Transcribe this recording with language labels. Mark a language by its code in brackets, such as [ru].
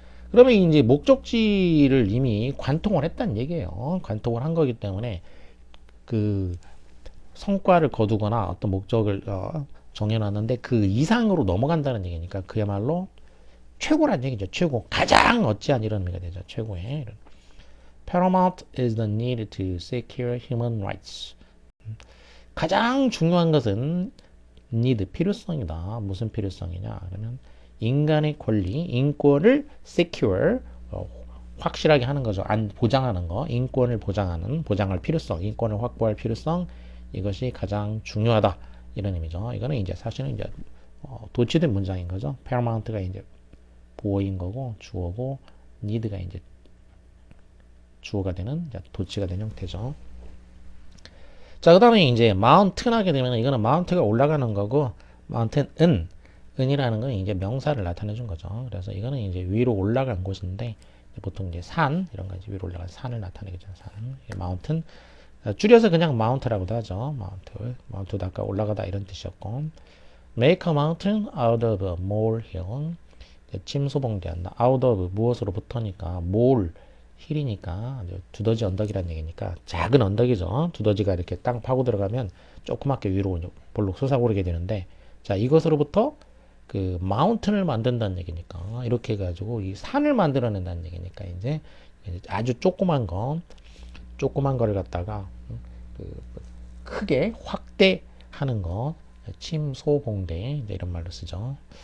[ko] 그러면 이제 목적지를 이미 관통을 했다는 얘기예요. 관통을 한 거기 때문에 그 성과를 거두거나 어떤 목적을 정해놨는데 그 이상으로 넘어간다는 얘기니까 그야말로 최고란 얘기죠. 최고. 가장 어찌한 이런 의미가 되죠. 최고의. [en] Paramount is the need to secure human rights. [ko] 가장 중요한 것은 need, 필요성이다. 무슨 필요성이냐? 그러면 인간의 권리, 인권을 secure, 확실하게 하는 거죠. 보장하는 거, 인권을 보장할 필요성, 인권을 확보할 필요성, 이것이 가장 중요하다. 이런 의미죠. 이거는 이제 사실은 이제 도치된 문장인 거죠. paramount가 이제 보어인 거고 주어고 need가 이제 주어가 되는 도치가 된 형태죠. 자, 그 다음에 이제 mountain 하게 되면 이거는 mount가 올라가는 거고 mountain은 은이라는 건 이제 명사를 나타내 준 거죠. 그래서 이거는 이제 위로 올라간 곳인데 보통 이제 산 이런 거 이제 위로 올라간 산을 나타내겠죠. 산, mountain. 줄여서 그냥 mount라고도 하죠. mount도 아까 올라가다 이런 뜻이었고 [en] make a mountain out of a molehill. [ko] 침소봉대한다. out of 무엇으로부터니까 mole 힐이니까 두더지 언덕이라는 얘기니까 작은 언덕이죠. 두더지가 이렇게 땅 파고 들어가면 조그맣게 위로 볼록 솟아오르게 되는데 자 이것으로부터 그 마운틴을 만든다는 얘기니까 이렇게 해가지고 이 산을 만들어낸다는 얘기니까 이제 아주 조그만 거를 갖다가 그 크게 확대하는 거 침소봉대 이런 말로 쓰죠.